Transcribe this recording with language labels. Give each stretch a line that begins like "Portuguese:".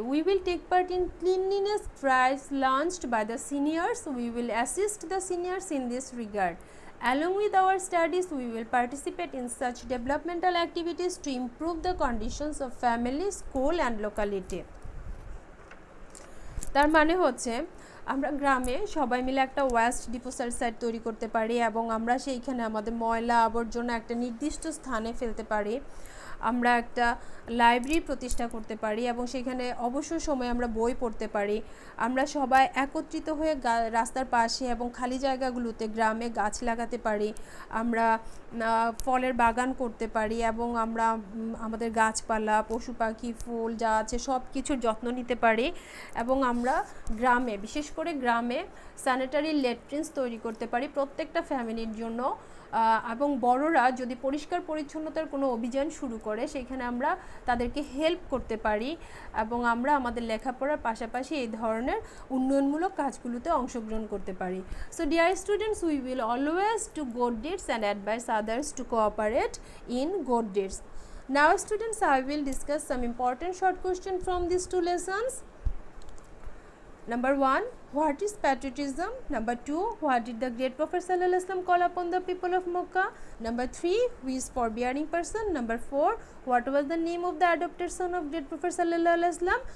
English: We will take part in cleanliness drives launched by the seniors. We will assist the seniors in this regard. Along with our studies, we will participate in such developmental activities to improve the conditions of family, school and locality.
Bangla: তার মানে হচ্ছে আমরা গ্রামে সবাই মিলে একটা West disposal site তৈরি করতে পারি এবং আমরা সেইখানে আমাদের ময়লা আবর্জনা একটা নির্দিষ্ট স্থানে ফেলতে পারি। আমরা একটা লাইব্রেরি প্রতিষ্ঠা করতে পারি এবং সেখানে অবসর সময়ে আমরা বই পড়তে পারি। আমরা সবাই একত্রিত হয়ে রাস্তার পাশে এবং খালি জায়গাগুলোতে গ্রামে গাছ লাগাতে পারি। আমরা ফলের বাগান করতে পারি এবং আমরা আমাদের গাছপালা, পশু পাখি, ফুল যা আছে সব কিছুর যত্ন নিতে পারি এবং আমরা গ্রামে, বিশেষ করে গ্রামে স্যানিটারি ল্যাট্রিনস তৈরি করতে পারি প্রত্যেকটা ফ্যামিলির জন্য। এবং বড়রা যদি পরিষ্কার পরিচ্ছন্নতার কোনো অভিযান শুরু করে সেখানে আমরা তাদেরকে হেল্প করতে পারি এবং আমরা আমাদের লেখাপড়ার পাশাপাশি এই ধরনের উন্নয়নমূলক কাজগুলোতে অংশগ্রহণ করতে পারি।
English: So dear students, we will always do good deeds and advise others to cooperate in good deeds. Now students, I will discuss some important short question from these 2 lessons. Number 1, what is patriotism? Number 2, what did the great Prophet Sallallahu Alaihi Wasallam call upon the people of Makkah? Number 3, who is forbearing person? Number 4, what was the name of the adopted son of great Prophet Sallallahu Alaihi Wasallam?